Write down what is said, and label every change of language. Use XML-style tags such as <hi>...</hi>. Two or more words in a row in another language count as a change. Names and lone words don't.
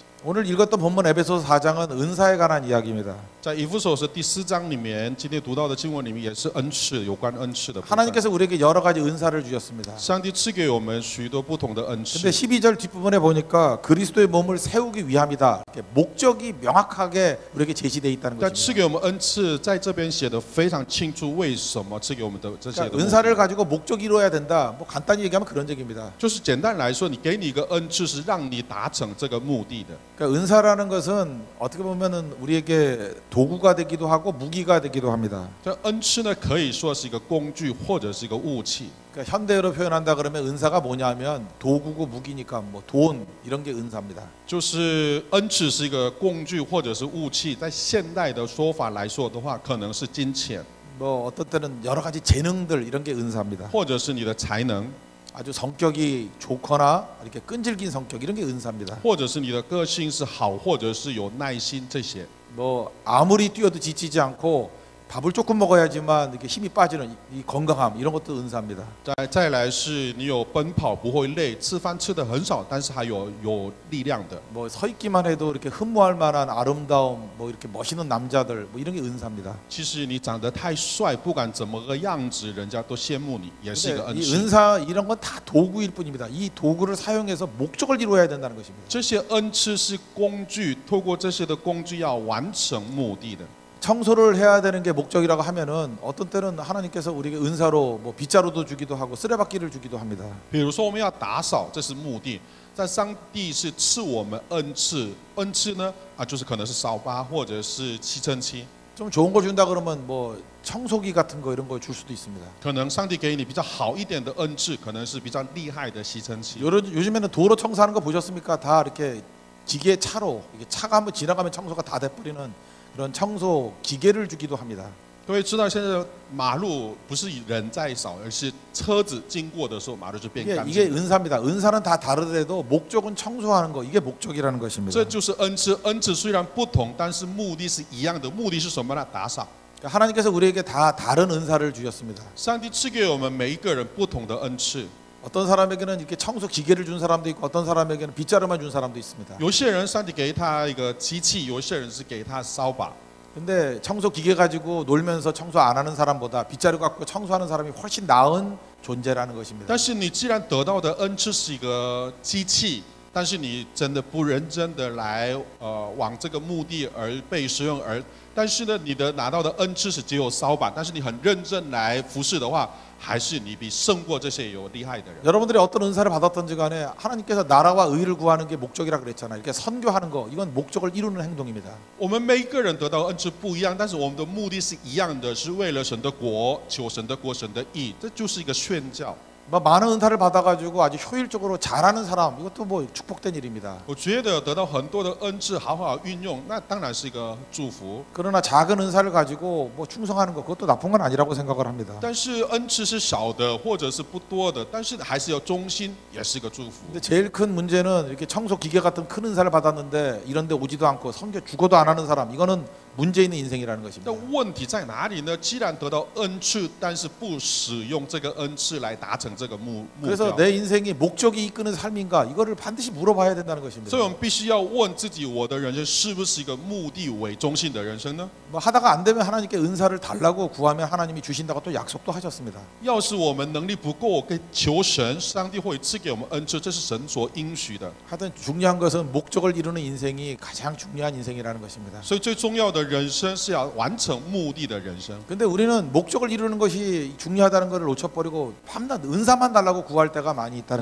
<ko>오늘 읽었던 본문 에베소서 4장은 은사에 관한 이야기입니다.</ko> <zh>在以弗所书第4章里面，今天读到的经文里面也是恩赐，有关恩赐的部分。</zh> <ko>하나님께서 우리에게 여러 가지 은사를 주셨습니다.</ko> <zh>上帝赐给我们许多不同的恩赐</zh> <ko>근데 。 12절 뒷부분에 보니까 그리스도의 몸을 세우기 위함이다. 이렇게 목적이 명확하게 우리에게 제시되어 있다는</ko> <zh>但赐</zh> <ko>것입니다.</ko> <zh>给我们恩赐，在这边写的非常清楚，为什么赐给我们的这些的</zh> <ko>그러니까</ko> <zh>目的。</zh> <ko>은사를 가지고 목적이 이루어야 된다. 뭐 간단히 얘기하면 그런 얘기입니다.</ko> <zh>就是简单来说，你给你一个恩赐，是让你达成这个目的的。</zh> <ko>그러니까 은사라는 것은 어떻게 보면은 우리에게 도구가 되기도 하고 무기가 되기도 합니다.</ko> <zh>这恩赐呢，可以说是一个工具，或者是一个武器。</zh> <ko>그러니까 현대어로 표현한다 그러면 은사가 뭐냐면 도구고 무기니까 뭐 돈 이런 게 은사입니다.</ko> <zh>就是恩赐是一个工具或者是武器，在现代的说法来说的话，可能是金钱，</zh> <ko>뭐 어떤 때는 여러 가지 재능들 이런 게 은사입니다.</ko> <zh>或者是你的才能，</zh> <ko>아주 성격이 좋거나 이렇게 끈질긴 성격 이런 게 은사입니다.</ko> <zh>或者是你的个性是好，或者是有耐心这些。</zh> <ko>뭐 아무리 뛰어도 지치지 않고 밥을 조금 먹어야지만 이렇게 힘이 빠지는 이 건강함 이런 것도 은사입니다.</ko> <zh>再来是你有奔跑不会累，吃饭吃的很少，但是还有力量的。</zh> <ko>뭐 서 있기만 해도 이렇게 흠모할 만한 아름다움, 뭐 이렇게 멋있는 남자들, 뭐 이런 게 은사입니다.</ko> <zh>其实你长得太帅，不管怎么个样子，人家都羡慕你，也是一个</zh> <ko>근데</ko> <zh>恩</zh> <ko>이</ko> <zh>赐。</zh> <ko>은사 이런 건 다 도구일 뿐입니다. 이 도구를 사용해서 목적을 이루어야 된다는 것입니다.</ko> <zh>这些恩赐是工具，透过这些的工具要完成目的的。</zh> <ko>청소를 해야 되는 게 목적이라고 하면은 어떤 때는 하나님께서 우리에게 은사로 뭐 빗자루도 주기도 하고 쓰레받기를 주기도 합니다.</ko> <zh>比如说我们要打扫，这是目的。在上帝是赐我们恩赐，恩赐呢就是可能是扫把或者是吸尘器。</zh> <ko>좀 좋은 거 준다 그러면 뭐 청소기 같은 거 이런 거 줄 수도 있습니다.</ko> <zh>可能上帝给你比较好一点的恩赐，可能是比较厉害的吸尘器。</zh> <ko>요즘에는 도로 청소하는 거 보셨습니까? 다 이렇게 기계 차로 이게 차가 한번 지나가면 청소가 다 돼버리는 그런 청소 기계를 주기도 합니다.</ko> <zh>各位知道现在马路不是人在扫，而是车子经过的时候，马路就变干</zh> <ko>이게</ko> <zh>净。</zh> <ko>은사입니다. 은사는 다 다르더라도 목적은 청소하는 거 이게 목적이라는 것입니다.</ko> <zh>这就是恩赐，恩赐虽然不同，但是目的是一样的。目的是什么呢？打扫。</zh> <ko>하나님께서 우리에게 다 다른 은사를 주셨습니다.</ko> <zh>上帝赐给我们每一个人不同的恩赐。</zh> <ko>어떤 사람에게는 이렇게 청소 기계를 준 사람도 있고 어떤 사람에게는 빗자루만 준 사람도 있습니다.</ko> <zh>有些人上帝给他一个机器，有些人是给他扫把。</zh> <ko>근데 청소 기계 가지고 놀면서 청소 안 하는 사람보다 빗자루 갖고 청소하는 사람이 훨씬 나은 존재라는 것입니다.</ko> <zh>但是你既然得到的恩赐是一个机器，但是你真的不认真的来往这个目的而被使用，但是呢，你的拿到的恩赐是只有扫把，但是你很认真来服侍的话，还是你比胜过这些有厉害的人。</zh> <ko>여러분들이 어떤 은사를 받았던지 간에 하나님께서 나라와 의를 구하는 게 목적이라 그랬잖아요. 이렇게 선교하는 거 이건 목적을 이루는 행동입니다.</ko> <zh>我们每一个人得到的恩赐不一样，但是我们的目的是一样的，是为了神的国，求神的国，神的义，这就是一个宣教。</zh> <ko>뭐 많은 은사를 받아가지고 아주 효율적으로 잘하는 사람 이것도 뭐 축복된 일입니다.</ko> <zh>我觉得得到很多的恩赐，好好运用，那当然是一个祝福。</zh> <ko>그러나 작은 은사를 가지고 뭐 충성하는 거 그것도 나쁜 건 아니라고 생각을 합니다.</ko> <zh>但是恩赐是少的，或者是不多的，但是还是要忠心，也是一个祝福。</zh> <ko>근데 제일 큰 문제는 이렇게 청소 기계 같은 큰 은사를 받았는데 이런데 오지도 않고 선교 죽어도 안 하는 사람 이거는 문제 있는 인생이라는 것입니다.</ko> <zh>但问题在哪里呢？既然得到恩赐，但是不使用这个恩赐来达成这个目</zh> <ko>그래서</ko> <zh>标，</zh> <ko>내 인생이 목적이 이끄는 삶인가 이거를 반드시 물어봐야 된다는 것입니다.</ko> <zh>所以我们必须要问自己：我的人生是不是一个目的为中心的人生呢？</zh> <ko>뭐 하다가 안 되면 하나님께 은사를 달라고 구하면 하나님이 주신다고 또 약속도 하셨습니다.</ko> <zh>要是我们能力不够，可以求神，上帝会赐给我们恩赐，这是神所应许的。</zh> <ko>하여튼 중요한 것은 목적을 이루는 인생이 가장 중요한 인생이라는 것입니다.</ko> <zh>所以最重要的人生是要完成目的的人生。</zh> <ko>근데 우리는 목적을 이루는 것이 중요하다는 것을 놓쳐버리고 밤낮 은사만 달라고 구할 때가 많이 있다는</ko>